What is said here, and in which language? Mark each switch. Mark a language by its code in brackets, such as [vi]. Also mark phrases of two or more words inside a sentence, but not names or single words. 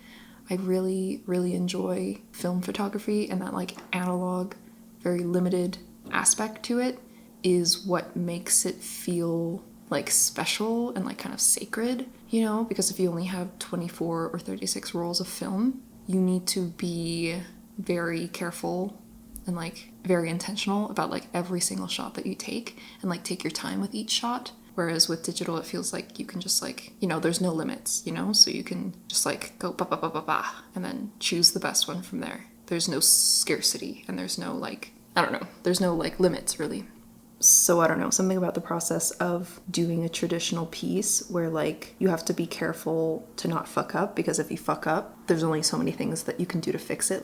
[en] I really, really enjoy film photography, and that like analog, very limited aspect to it is what makes it feel like special and like kind of sacred, you know, because if you only have 24 or 36 rolls of film, you need to be very careful and like very intentional about like every single shot that you take, and like take your time with each shot. Whereas with digital, it feels like you can just like, you know, there's no limits, you know, so you can just like go ba ba ba ba ba and then choose the best one from there. There's no scarcity, and there's no like, I don't know, there's no like limits really. So I don't know, something about the process of doing a traditional piece where like you have to be careful to not fuck up, because if you fuck up, there's only so many things that you can do to fix it.